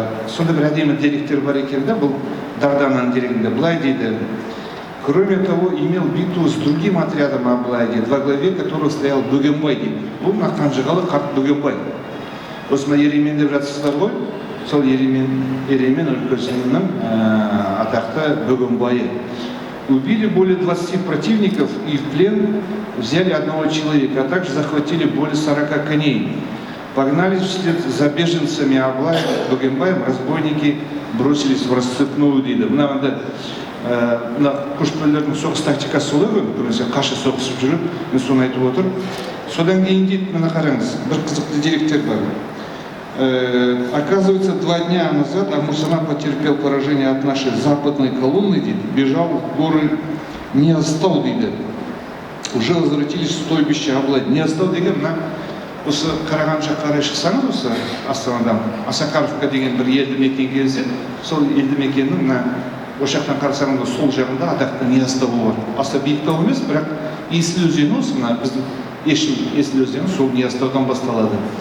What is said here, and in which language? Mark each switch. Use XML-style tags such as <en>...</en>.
<kk>Сонда бір әдемі деректер бар екен да, бұл Дардананың дерегінде былай дейді.</kk> <ru>Кроме того, имел битву с другим отрядом Абылай</ru> <kk>дейді,</kk> <ru>во главе которого стоял Бөгенбай дейді.</ru> <kk>Бұл мына қанжығалы қарт Бөгенбай. Осы мына Еремен деп жатсыздар ғой, сол Еремен өлкесінің атақты Бөгенбайы.</kk> <ru>Убили более 20 противников и в плен взяли одного человека, а также захватили более 40 коней. Погнались вслед за беженцами Абылай, Бөгенбаем, разбойники бросились в расцепную</ru> <kk>дейді. Мына көшпелілердің соғыс тактикасы солай ғой, көбінесе қаша соғысып жүріп, мен соны айтып отыр. Содан кейін дейді, мына қараңыз, бір қызықты деректер бар.</kk> <ru>Оказывается, 2 дня назад Амурсана потерпел поражение от нашей западной колонны, бежал в горы Неостал, уже возвратились в стойбище Абылай.</ru> <kk>Неостал деген мына осы Қараған жаққа қарай шықсаңыз, осы Астанадан Асакаровка деген бір елді мекен келсе, сол елді мекеннің мына осы жақтан қарасаңыз сол жағында атақты Неостал бар. Аса биік тау емес, бірақ Есіл өзені осы мына біздің Есіл өзені сол Неосталдан басталады.</kk>